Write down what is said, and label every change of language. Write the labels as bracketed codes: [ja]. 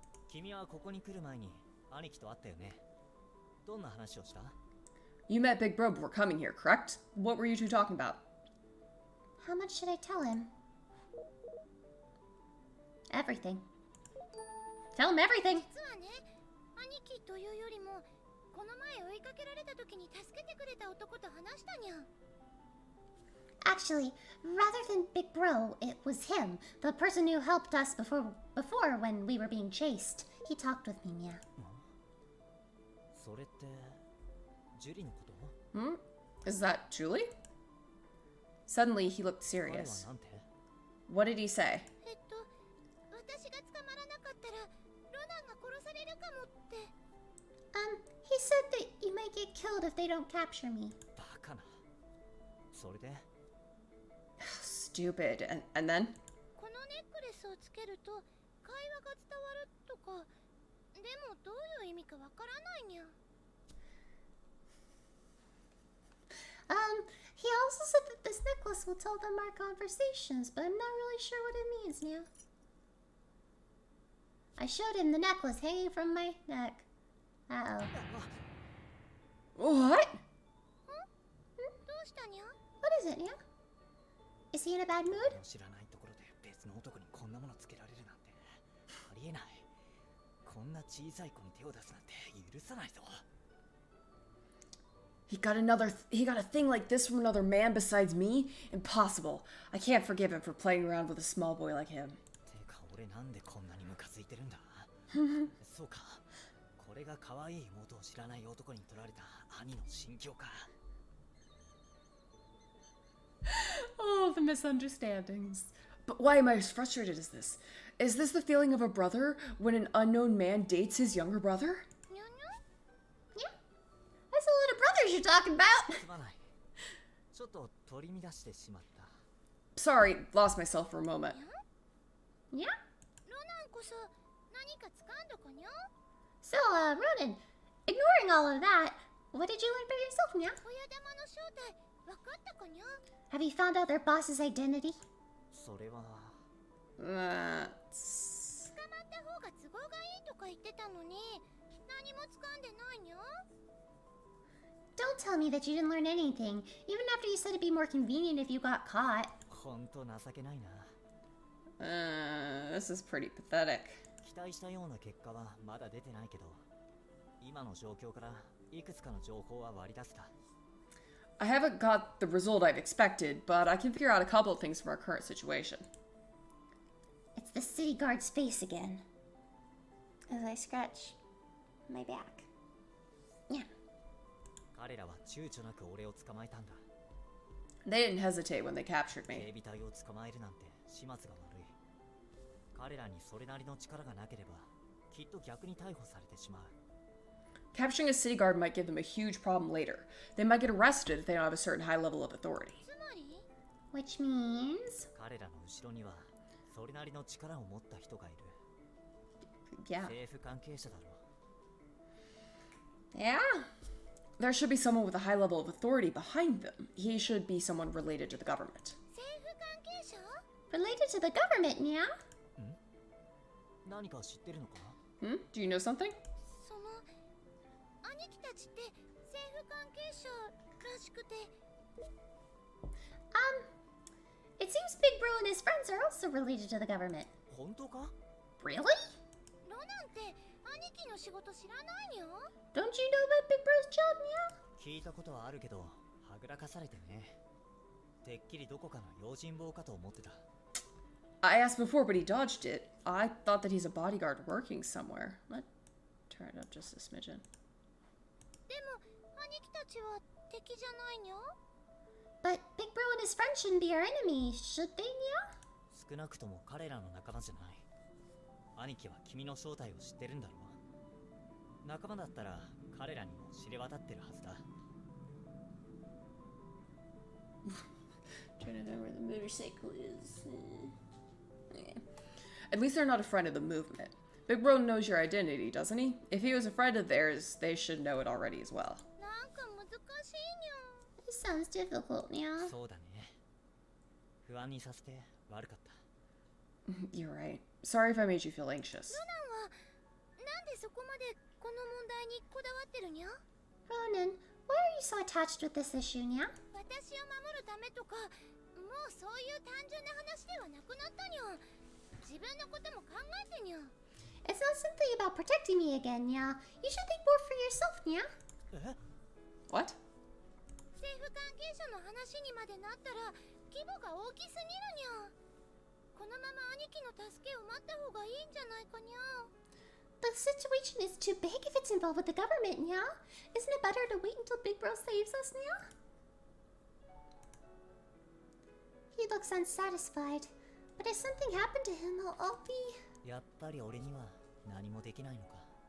[ja] 君はここに来る前に兄貴と会ったよね。どんな話をした？ [en] You met Big Bro before coming here, correct? What were you two talking about? How much should I tell him? Everything. Tell him everything. [ja] 実はね、兄貴というよりも、この前追いかけられた時に助けてくれた男と話したにゃ。 [en] Actually, rather than Big Bro, it was him, the person who helped us before when we were being chased. He talked with me, yeah. [ja] それってジュリのこと？ [en] Hmm? Is that Julie? Suddenly, he looked [ja] 彼は [en] serious. [ja] なんて？ [en] What did he say? [ja] 私が捕まらなかったら、ロナンが殺されるかもって。 [en] He said that you might get killed if they don't capture me. [ja] バカな。それで？ [en] Stupid. And then? [ja] このネックレスをつけると会話が伝わるとか。でもどういう意味かわからないにゃ。 [en] He also said that this necklace will tell them our conversations, but I'm not really sure what it means now. I showed him the necklace hanging from my neck. Uh-oh. What? [ja] どうしたにゃ。 [en] What is it, yeah? Is he in a bad mood? [ja] 知らないところで別の男にこんなものつけられるなんてありえない。こんな小さい子に手を出すなんて許さないぞ。 [en] He got a thing like this from another man besides me? Impossible. I can't forgive him for playing around with a small boy like him. [ja] てか俺なんでこんなにムカついてるんだそうか。これが可愛い妹を知らない男に取られた兄の心境か。 [en] Oh, the misunderstandings. But why am I as frustrated as this? Is this the feeling of a brother when an unknown man dates his younger brother? にゃにゃ。 Yeah. That's a lot of brothers you're talking about. [ja] すまない。ちょっと取り乱してしまった。 [en] Sorry, lost myself for a moment. Yeah. [ja] ロナンこそ何か掴んだかにゃ。 [en] So, Ronan, ignoring all of that, what did you learn about yourself, yeah? [ja] 親玉の正体わかったかにゃ。 [en] Have you found out their boss's identity? [ja] それは。捕まった方が都合がいいとか言ってたのに、何も掴んでないにゃ。 [en] Don't tell me that you didn't learn anything, even after you said it'd be more convenient if you got caught. [ja] ほんと情けないな。 [en] This is pretty pathetic. [ja] 期待したような結果はまだ出てないけど、今の状況からいくつかの情報は割り出せた。 [en] I haven't got the result I've expected, but I can figure out a couple of things from our current situation. It's the city guard's face again. As I scratch my back. Yeah. [ja] 彼らは躊躇なく俺を捕まえたんだ。 [en] They didn't hesitate when they captured [ja] 警 [en] me. [ja] 備隊を捕まえるなんて始末が悪い。彼らにそれなりの力がなければ、きっと逆に逮捕されてしまう。 [en] Capturing a city guard might give them a huge problem later. They might get arrested if they don't have a certain high level of authority. [ja] つまり [en] Which means... [ja] 彼らの後ろにはそれなりの力を持った人がいる。 [en] Yeah. [ja] 政府関係者だろう。 [en] Yeah. There should be someone with a high level of authority behind them. He should be someone related to the government. [ja] 政府関係者。 [en] Related to the government, yeah? [ja] 何か知ってるのか？ [en] Hmm? Do you know something? [ja] その兄貴たちって政府関係者らしくて。 [en] It seems Big Bro and his friends are also related to the government. [ja] 本当か？ [en] Really? [ja] ロナンって兄貴の仕事知らないにゃ。 [en] Don't you know about Big Bro's job, yeah? [ja] 聞いたことはあるけど、はぐらかされてね。てっきりどこかの用心棒かと思ってた。 [en] I asked before, but he dodged it. I thought that he's a bodyguard working somewhere. Let's turn it up just a smidgen. [ja] でも兄貴たちは敵じゃないにゃ。 [en] But Big Bro and his friends shouldn't be our enemy, should they, yeah? [ja] 少なくとも彼らの仲間じゃない。兄貴は君の正体を知ってるんだろう。仲間だったら彼らにも知れ渡ってるはずだ。 [en] Trying to remember where the motorcycle is. At least they're not a friend of the movement. Big Bro knows your identity, doesn't he? If he was a friend of theirs, they should know it already as well. [ja] なんか難しいにゃ。 [en] This sounds difficult, yeah? [ja] そうだね。不安にさせて悪かった。 [en] You're right. Sorry if I made you feel anxious. [ja] ロナンはなんでそこまでこの問題にこだわってるにゃ。 [en] Ronan, Why are you so attached with this issue, Nya? [ja] 私を守るためとか、もうそういう単純な話ではなくなったにゃ。自分のことも考えてにゃ。 [en] It's not simply about protecting me again, Nya. You should think more for yourself, Nya. え What? [ja] 政府関係者の話にまでなったら規模が大きすぎるにゃ。このまま兄貴の助けを待った方がいいんじゃないかにゃ。 [en] The situation is too big if it's involved with the government, Nya. Isn't it better to wait until Big Bro saves us, Nya? He looks unsatisfied. But if something happened to him, I'll be... [ja] やっぱり俺には何もできないのか。